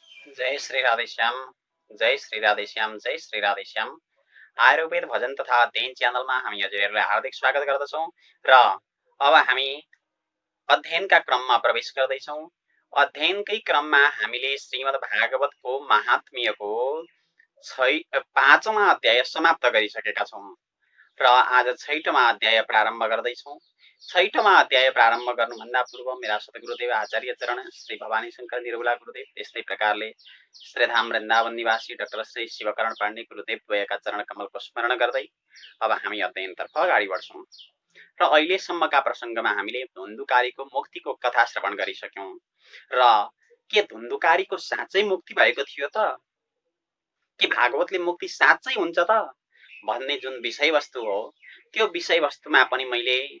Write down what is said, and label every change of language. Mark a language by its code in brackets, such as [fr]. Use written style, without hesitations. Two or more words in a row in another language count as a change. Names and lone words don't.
[ne] जय श्री राधेश्याम। जय श्री राधेश्याम। जय श्री राधेश्याम। आयुर्वेद भजन तथा अध्ययन च्यानलमा हामी हजुरहरूलाई हार्दिक स्वागत गर्दछौँ र अब हामी अध्ययनका क्रममा प्रवेश गर्दैछौँ। अध्ययनकै क्रममा हामीले श्रीमद् भागवतको महात्म्यको 5औं अध्याय समाप्त गरिसकेका छौँ र आज 6औं अध्याय प्रारम्भ गर्दैछौँ। 6औं अध्याय प्रारम्भ गर्नुभन्दा पूर्व मेरा सद्गुरुदेव आचार्य चरण श्री भवानी शङ्कर निर्मला गुरुदेव, त्यस्तै प्रकारले श्रीधाम वृन्दावन निवासी डाक्टर श्री शिवकरण पाण्डे गुरुदेव द्वयका चरण कमलको स्मरण गर्दै अब हामी अध्ययनतर्फ अगाडि बढ्छौँ र अहिलेसम्मका प्रसङ्गमा हामीले धुन्धुकारीको मुक्तिको कथा श्रवण गरिसक्यौँ र के धुन्धुकारीको साँच्चै मुक्ति भएको थियो त, के भागवतले मुक्ति साँच्चै हुन्छ त भन्ने जुन विषयवस्तु हो, त्यो विषयवस्तुमा पनि मैले